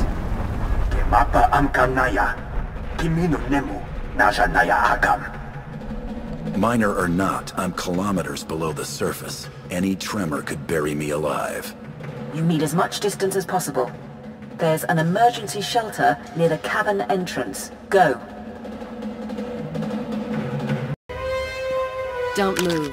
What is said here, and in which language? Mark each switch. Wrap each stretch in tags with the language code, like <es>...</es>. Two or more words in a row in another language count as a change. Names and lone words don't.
<en>Mapa amkanaya. Kimino nemu. Naja naya akam. Minor or not, I'm kilometers below the surface. Any tremor could bury me alive. You need as much distance as possible. There's an emergency shelter near the cavern entrance. Go. Don't move.</en>